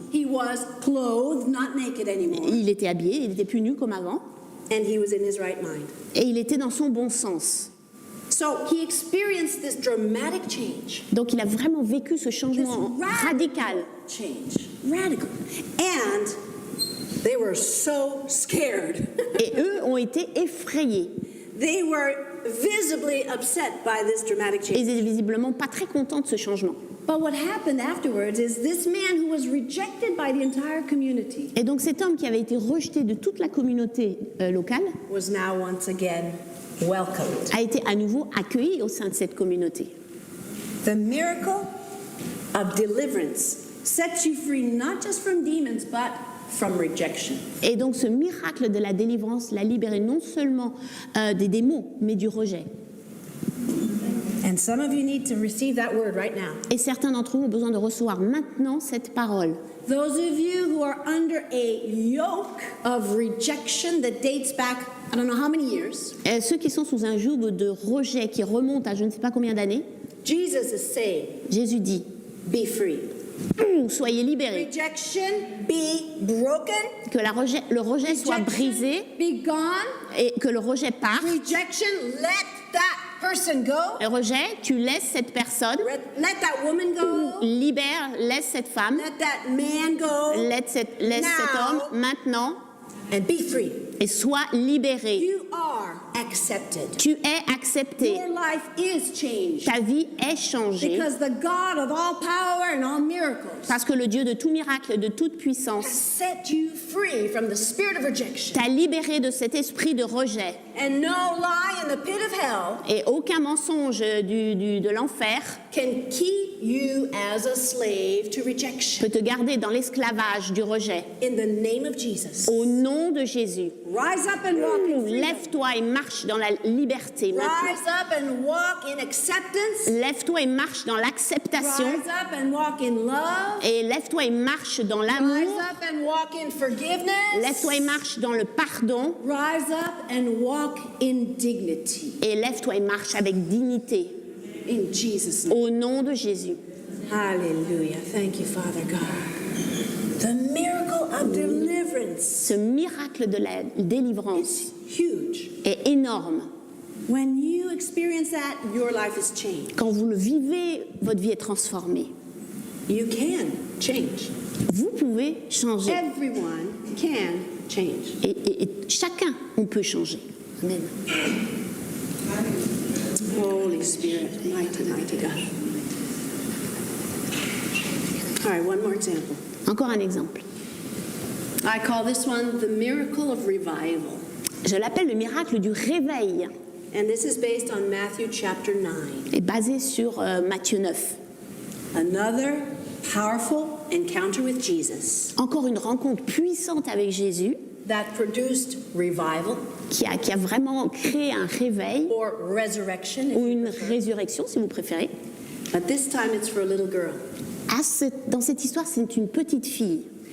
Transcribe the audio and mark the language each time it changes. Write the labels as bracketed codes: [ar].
[en] He was clothed, not naked anymore. [fr] Il était habillé, il n'était plus nu comme avant. [en] And he was in his right mind. [fr] Et il était dans son bon sens. [en] So he experienced this dramatic change. [fr] Donc il a vraiment vécu ce [en] This [fr] changement radical. [en] change. Radical. And they were so scared. [fr] Et eux ont été effrayés. [en] They were visibly upset by this dramatic [fr] Et [en] change. [fr] ils étaient visiblement pas très contents de ce changement. [en] But what happened afterwards is this man who was rejected by the entire community [fr] Et donc cet homme qui avait été rejeté de toute la communauté locale [en] was now once again welcomed. [fr] a été à nouveau accueilli au sein de cette communauté. [en] The miracle of deliverance sets you free not just from demons but from rejection. [fr] Et donc ce miracle de la délivrance l'a libéré non seulement des démons, mais du rejet. [en] And some of you need to receive that word right now. [fr] Et certains d'entre vous ont besoin de recevoir maintenant cette parole. [en] Those of you who are under a yoke of rejection that dates back, I don't know how many years, [fr] Ceux qui sont sous un joug de rejet qui remonte à je ne sais pas combien d'années, [en] Jesus is saying, [fr] Jésus dit [en] be free. [fr] soyez libérés, [en] Rejection, be broken. [fr] que le rejet soit brisé [en] Be gone. [fr] et que le rejet parte. [en] Rejection, let that person go. [fr] Le rejet, tu laisses cette personne, [en] Let that woman go. [fr] libère, laisse cette femme, [en] Let that man go. [fr] laisse cet homme maintenant [en] And be free. [fr] et sois libéré. [en] You are accepted. [fr] Tu es accepté. [en] Your life is changed. [fr] Ta vie est changée [en] Because the God of all power and all miracles [fr] parce que le Dieu de tout miracle, de toute [en] has [fr] puissance, [en] set you free from the spirit of rejection. [fr] t'a libéré de cet esprit de rejet. [en] And no lie in the pit of hell [fr] Et aucun mensonge de l'enfer [en] can keep you as a slave to rejection. [fr] peut te garder dans l'esclavage du rejet. [en] In the name of Jesus. [fr] Au nom de Jésus, [en] Rise up and walk in freedom. [fr] lève-toi et marche dans la liberté maintenant. [en] Rise up and walk in acceptance. [fr] Lève-toi et marche dans l'acceptation. [en] Rise up and walk in love. [fr] Et lève-toi et marche dans [en] Rise [fr] l'amour. [en] up and walk in forgiveness. [fr] Lève-toi et marche dans le pardon. [en] Rise up and walk in dignity. [fr] Et lève-toi et marche avec dignité. [en] In Jesus' name. [fr] Au nom de Jésus. [en] Hallelujah. Thank you, Father God. The miracle of deliverance [fr] Ce miracle de la délivrance [en] is huge. [fr] est énorme. [en] When you experience that, your life is changed. [fr] Quand vous le vivez, votre vie est transformée. [en] You can change. [fr] Vous pouvez changer. [en] Everyone can change. [fr] Et chacun, on peut changer. [en] Amen. Holy Spirit, mighty, mighty God. All right, one more example. [fr] Encore un exemple. [en] I call this one the miracle of revival. [fr] Je l'appelle le miracle du réveil. [en] And this is based on Matthew chapter 9. [fr] Et basé sur Matthieu 9. [en] Another powerful encounter with Jesus [fr] Encore une rencontre puissante avec Jésus [en] that produced revival [fr] qui a vraiment créé un réveil [en] or resurrection. if [fr] ou [en] you [fr] une [en] prefer. [fr] résurrection, si vous préférez. [en] But this time it's for a little girl. [fr] Dans cette histoire, c'est une petite fille.